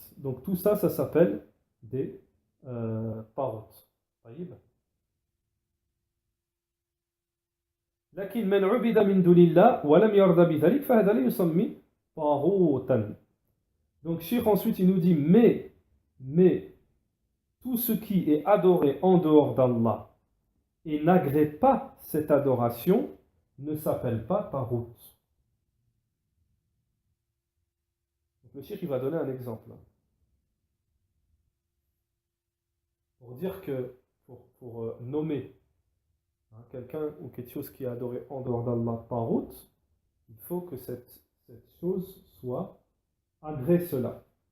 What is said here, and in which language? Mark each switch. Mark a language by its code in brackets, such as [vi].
[fr] Donc tout ça, ça s'appelle des taghut. [ar] طيب لكن من عبد من دون الله ولم يرضى بذلك فهذا لا يسمى طاغوتا. [fr] Donc Cheikh ensuite il nous dit mais tout ce qui est adoré en dehors d'Allah et n'agrée pas cette adoration ne s'appelle pas taghut. Le Cheikh il va donner un exemple pour dire que pour nommer quelqu'un ou quelque chose qui est adoré en dehors d'Allah taghut, il faut que cette chose soit agrée cela.